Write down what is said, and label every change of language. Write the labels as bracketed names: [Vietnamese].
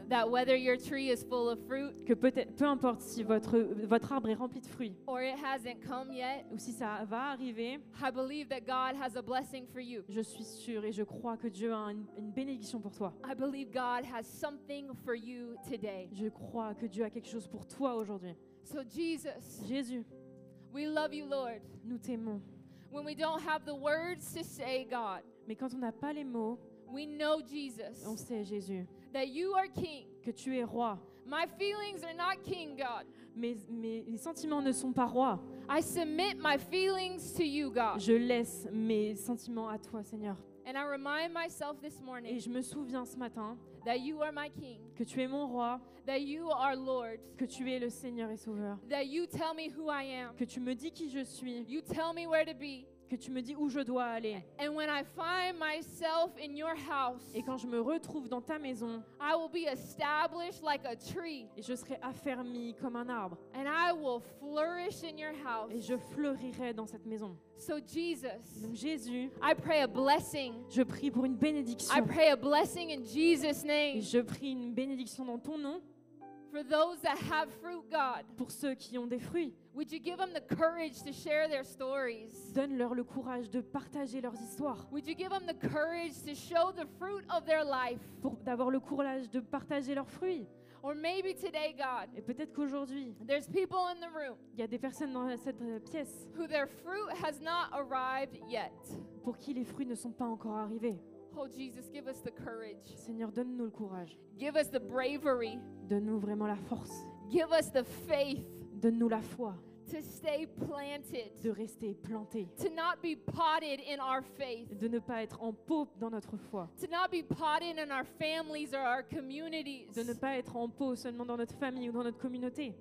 [English] That whether your tree is full of fruit [French] Que peut-être, peu importe si votre arbre est rempli de fruits [English] or it hasn't come yet, [French] ou si ça va arriver, [English] I believe that God has a blessing for you. [French] je suis sûre et je crois que Dieu a une bénédiction pour toi. [English] I believe God has something for you today. [French] Je crois que Dieu a quelque chose pour toi aujourd'hui. [English] So Jesus, [French] Jésus, [English] we love you, Lord. [French] nous t'aimons. [English] When we don't have the words to say, God, [French] Mais quand on n'a pas les mots, [English] we know, Jesus, [French] on sait, Jésus, [English] that you are King. [French] que tu es roi. [English] My feelings are not king, God. [French] Mes sentiments ne sont pas rois. [English] I submit my feelings to you, God. [French] Je laisse mes sentiments à toi, Seigneur. [English] And I remind myself this [French] Et [English] morning [French] je me souviens ce matin [English] that you are my King, [French] que tu es mon roi, [English] that you are Lord, [French] que tu es le Seigneur et Sauveur, [English] that you tell me who I am, [French] que tu me dis qui je suis, [English] you tell me where to be. [French] que tu me dis où je dois aller. [English] And when I find myself in your house, [French] Et quand je me retrouve dans ta maison, [English] I will be established like a tree, [French] et je serai affermi comme un arbre, [English] and I will flourish in your house. [French] et je fleurirai dans cette maison. [English] So Jesus, [French] Donc Jésus, [English] I pray a blessing. [French] je prie pour une [English] I [French] bénédiction. [English] pray a blessing in Jesus' [French] Et [English] name [French] je prie une bénédiction dans ton nom [English] for those that have fruit, God. [French] pour ceux qui ont des fruits. [English] Would you give them the courage to share their stories? [French] Donne-leur le courage de partager leurs histoires, [English] Would you give them the courage to show the fruit of their life? [French] d'avoir le courage de partager leurs fruits. [English] Or maybe today, God, [French] Et peut-être qu'aujourd'hui, [English] there's people in the room [French] il y a des personnes dans cette pièce [English] who their fruit has not arrived yet. [French] pour qui les fruits ne sont pas encore arrivés. [English] Oh, Jesus, give us the courage. [French] Seigneur, donne-nous le courage. [English] Give us the bravery. [French] Donne-nous vraiment la force. [English] Give us the faith [French] Donne-nous la foi [English] to stay planted, [French] de rester plantés, [English] to not be potted in our faith, [French] de ne pas être en pot dans notre foi, [English] to not be potted in our families or our communities. [French] de ne pas être en pot seulement dans notre famille ou dans notre communauté,